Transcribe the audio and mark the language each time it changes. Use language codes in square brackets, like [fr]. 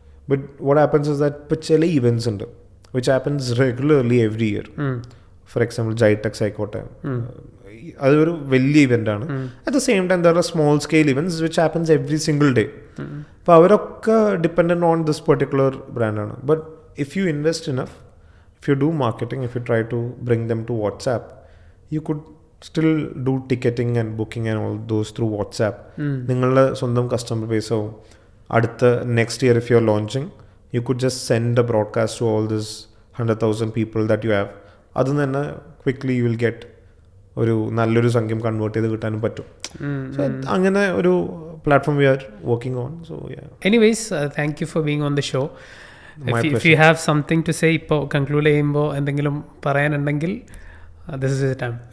[en] but what happens is that [ml] ഇപ്പോൾ ചില events ഉണ്ട് [en] Which happens regularly every year. [ml] For example GITEX ആയിക്കോട്ടെ, അതൊരു വലിയ ഇവൻ്റാണ്. [en] At the same time there are small scale events which happens every single day. [ml] അപ്പോൾ അവരൊക്കെ [en] dependent on this particular [ml] ബ്രാൻഡാണ്. [en] But if you invest enough, if you do marketing, if you try to bring them to WhatsApp, you could still do ticketing and booking and all those through WhatsApp. [ml] നിങ്ങളുടെ സ്വന്തം customer ബേസോ അടുത്ത [en] Next year if you are launching, you could just send a broadcast to all this 100,000 people that you have. [ml] അതിൽ നിന്ന് തന്നെ quickly [en] you will get [ml] ഒരു നല്ലൊരു സംഖ്യം convert ചെയ്ത് കിട്ടാനും പറ്റും. [en] so [ml] അങ്ങനെ ഒരു [en] Platform we are working on. So anyways thank you for being on the show. If you have something to say, [ml] ഇപ്പോൾ കൺക്ലൂഡ് ചെയ്യുമ്പോൾ എന്തെങ്കിലും പറയാനുണ്ടെങ്കിൽ [en] this is the time.